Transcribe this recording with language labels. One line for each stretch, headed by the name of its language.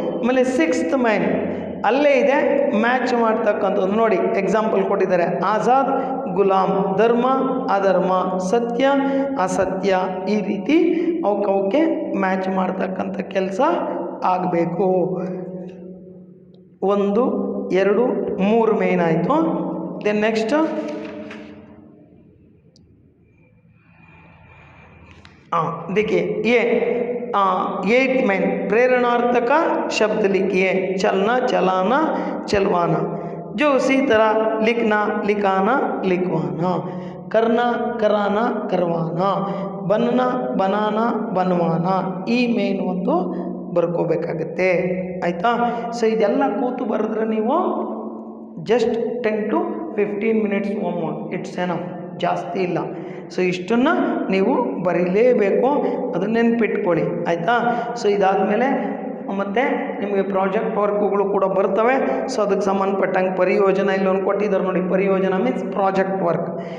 Kannada: ಆಮೇಲೆ 6th main ಅಲ್ಲೇ ಇದೆ, ಮ್ಯಾಚ್ ಮಾಡ್ತಕ್ಕಂಥದ್ದು ನೋಡಿ. ಎಕ್ಸಾಂಪಲ್ ಕೊಟ್ಟಿದ್ದಾರೆ, ಆಜಾದ್ ಗುಲಾಮ್, ಧರ್ಮ ಅಧರ್ಮ, ಸತ್ಯ ಅಸತ್ಯ, ಈ ರೀತಿ ಅವಕ್ಕೆ ಮ್ಯಾಚ್ ಮಾಡ್ತಕ್ಕಂಥ ಕೆಲಸ ಆಗಬೇಕು. 1, 2, 3 ಮೇನ್ ಆಯಿತು.
English: then next
Hindi: देखिए ये 8 मेन प्रेरणार्थक शब्द लिखिए, चलना, चलाना, चलवाना. जो उसी तरह लिखना, लिखाना, लिखवाना, करना, कराना, करवाना, बनना, बनाना, बनवाना,
Kannada: ಈ ಮೇನ್ ಒಂದು ಬರ್ಕೋಬೇಕಾಗತ್ತೆ. ಆಯಿತಾ? ಸೊ ಇದೆಲ್ಲ ಕೂತು ಬರೆದ್ರೆ ನೀವು just 10 to 15 minutes homework,
English: it's enough,
Kannada: ಜಾಸ್ತಿ ಇಲ್ಲ. ಸೊ ಇಷ್ಟನ್ನು ನೀವು ಬರೀಲೇಬೇಕು, ಅದನ್ನ ನೆನ್ಪಿಟ್ಕೊಳ್ಳಿ. ಆಯಿತಾ? ಸೊ ಇದಾದಮೇಲೆ ಮತ್ತು ನಿಮಗೆ ಪ್ರಾಜೆಕ್ಟ್ ವರ್ಕ್ಗಳು ಕೂಡ ಬರ್ತವೆ. ಸೊ ಅದಕ್ಕೆ ಸಂಬಂಧಪಟ್ಟಂಗೆ ಪರಿಯೋಜನಾ ಇಲ್ಲೊಂದು ಕೊಟ್ಟಿದ್ದಾರೆ ನೋಡಿ, ಪರಿಯೋಜನಾ ಮೀನ್ಸ್ ಪ್ರಾಜೆಕ್ಟ್ ವರ್ಕ್.